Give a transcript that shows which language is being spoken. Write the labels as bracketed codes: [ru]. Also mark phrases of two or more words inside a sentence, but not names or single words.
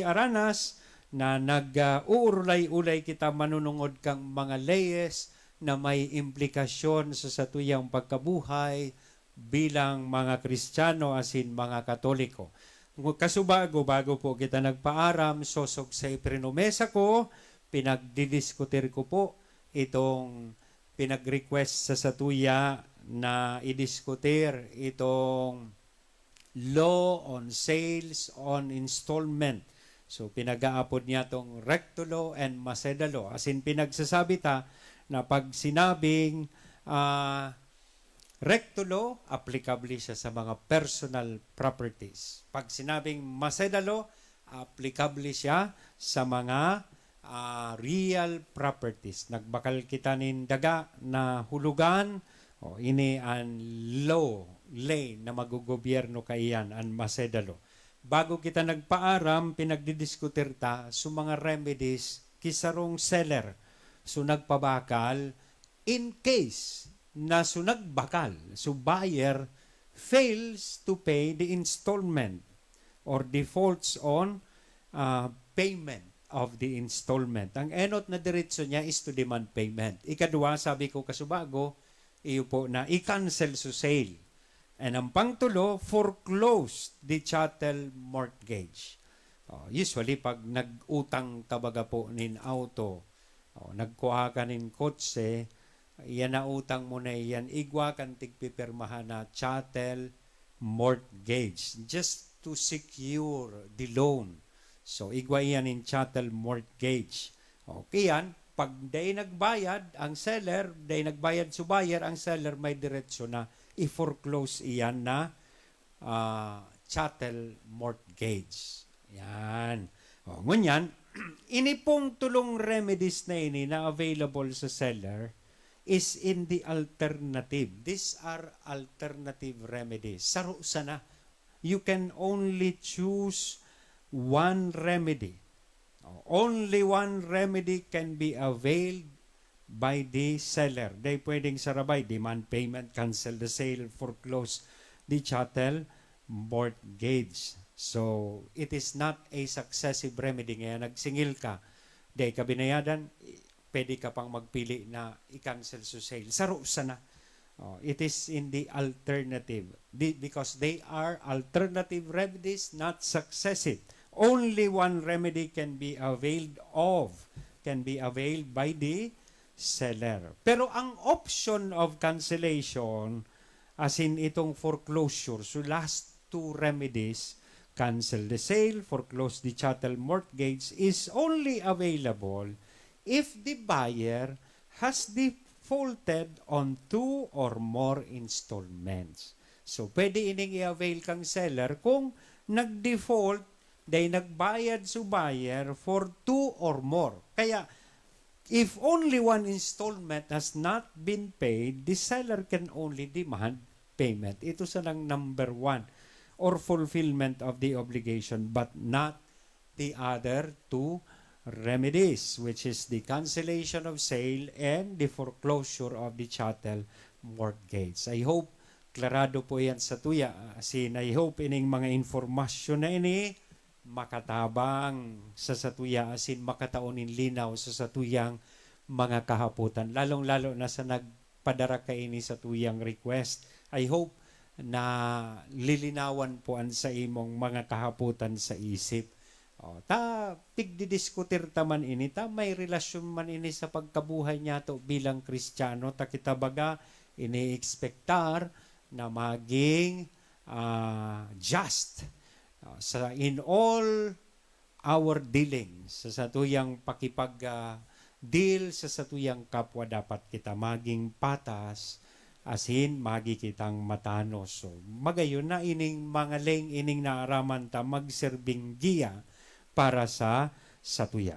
[bik] Aranas na nag-uurlay-ulay kita manunungod kang mga leyes na may implikasyon sa satuyang pagkabuhay bilang mga Kristiyano asin mga Katoliko. Kasubago, bago po kita nagpaaram, sosog sa iprinomesa ko, pinagdidiskutir ko po itong pinag-request sa satuya na idiskutir itong [en] law on sales on installment. [bik] So pinag-aapod niya itong recto law and Maseda law. Asin pinagsasabi ta na pag sinabing recto law, applicable siya sa mga [en] personal properties. [bik] Pag sinabing Maseda law, applicable siya sa mga [en] real properties. [bik] Nagbakal kita nin daga na hulugan, ini an law, lay na magugobyerno kaiyan, an Maseda law. Bago kita nagpaaram, pinagdidiskutir ta sa mga remedies kisarong seller. So nagpabakal [en] in case [bik] na so nagbakal, [en] so buyer fails to pay the installment or defaults on payment of the installment. [bik] Ang enot na diretso niya is [en] to demand payment. [bik] Ikadua, sabi ko kasubago, iyo po na i-cancel so sale. [en] And [bik] ang pangtulo, [en] foreclose the chattel mortgage. [bik] Usually, pag nag-utang tabaga po nin auto, nagkuha ka nin kotse, yan na utang mo na yan, igwa kan tigpipirmahan na [en] chattel mortgage just to secure the loan. [bik] So, igwa yan in [en] chattel mortgage. [bik] Okay yan, pag day nagbayad ang seller, day nagbayad sa buyer, ang seller may diretsyo na i-foreclose iyan na [en] chattel mortgage. [bik] Yan. Ngunyan, ini pong tulong remedies na ini na available sa seller [en] is in the alternative. These are alternative remedies. [bik] Saro sana. [en] You can only choose one remedy. Only one remedy can be availed by the seller. [bik] They pwedeng sarabay, [en] demand payment, cancel the sale, foreclose the chattel mortgage. So, it is not a successive remedy. [bik] Ngayon, nagsingil ka, day ka binayadan, pwede ka pang magpili na i-cancel sa sale. Saro sana. [en] It is in the alternative. Because they are alternative remedies, not successive. Only one remedy can be availed by the seller. [bik] Pero ang [en] option of cancellation, as in itong foreclosure, so last two remedies, cancel the sale, foreclose the chattel mortgage, is only available if the buyer has defaulted on 2 or more installments. [bik] So, pwede ining i-avail kang seller kung nag-default, dahil nagbayad sa buyer [en] for 2 or more. Kaya, if only one installment has not been paid, the seller can only demand payment. [bik] Ito sa lang number 1. [en] Or fulfillment of the obligation, but not the other two remedies, which is the cancellation of sale and the foreclosure of the chattel mortgage. I hope [bik] klarado po yan sa tuya. Asin, [en] I hope [bik] ining mga informasyon na ini makatabang sa satuya, asin makataonin linaw sa satuyang mga kahaputan. Lalong-lalo na sa nagpadara ka ini sa tuyang request. [en] I hope [bik] na lilinawan po an sa imong mga kahaputan sa isip. Tigdidiskutir taman ini, may relasyon man ini sa pagkabuhay niya to bilang Kristiyano, kita baga ini-expectar na maging just sa [en] in all our dealings, [bik] sa satuyang pakipag-deal sa satuyang kapwa, dapat kita maging patas, asin magi kitang matanos. So, magayon na ining mga leng ining naaraman ta magserbing giya para sa satuya.